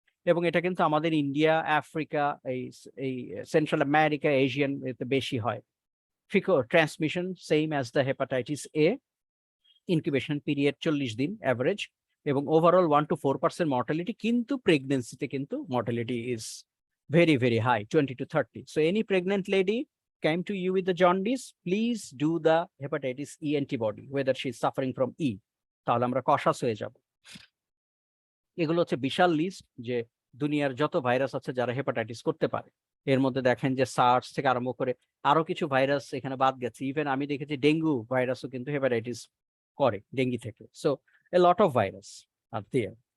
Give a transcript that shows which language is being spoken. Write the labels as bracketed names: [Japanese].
[Bangla] এবং এটা কিন্তু আমাদের ইন্ডিয়া, আফ্রিকা, এই সেন্ট্রাল আমেরিকা, এশিয়ান এতে বেশি হয়। ফিকো transmission same as the hepatitis A, incubation period 40 দিন অ্যাভারেজ, এবং ওভারঅল 1 to 4% মর্টালিটি, কিন্তু প্রেগনেন্সিতে কিন্তু mortality is [English] very very high, [Bangla] 20 to 30. [English] So any pregnant lady came to you with the jaundice, please do the hepatitis E antibody, whether she is suffering from E, [Bangla] তাহলে আমরা কশাস হয়ে যাব। এগুলো হচ্ছে বিশাল list যে দুনিয়ার যত ভাইরাস আছে যারা হেপাটাইটিস করতে পারে। এর মধ্যে দেখেন যে সার্স থেকে আরম্ভ করে আরো কিছু ভাইরাস এখানে বাদ গেছে। ইভেন আমি দেখেছি ডেঙ্গু ভাইরাসও কিন্তু হেপাটাইটিস করে, ডেঙ্গি থেকে। [English] So a lot of virus are there.